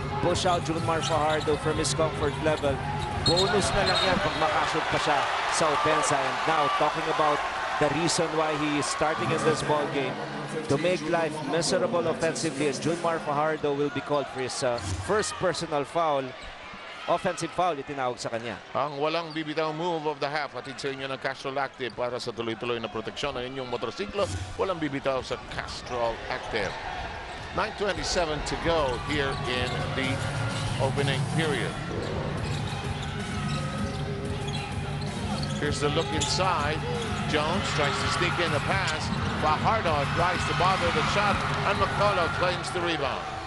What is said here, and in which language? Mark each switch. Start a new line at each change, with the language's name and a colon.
English: push out Junmar Fajardo from his comfort level.
Filipino: Bonus na lang yan pag makashoot pa siya sa opensa.
English: And now, talking about the reason why he is starting in this ball game, to make life miserable offensively, and Junmar Fajardo will be called for his first personal foul.
Filipino: Offensive foul itinawag sa kanya. Ang walang bibitaw move of the half. Atid sa inyo ng Castrol Active para sa tuloy-tuloy na proteksyon ng inyong motorsiklo. Walang bibitaw sa Castrol Active.
English: 9:27 to go here in the opening period. Here's the look inside. Jones tries to sneak in the pass. Fajardo tries to bother the shot, and McCullough claims the rebound.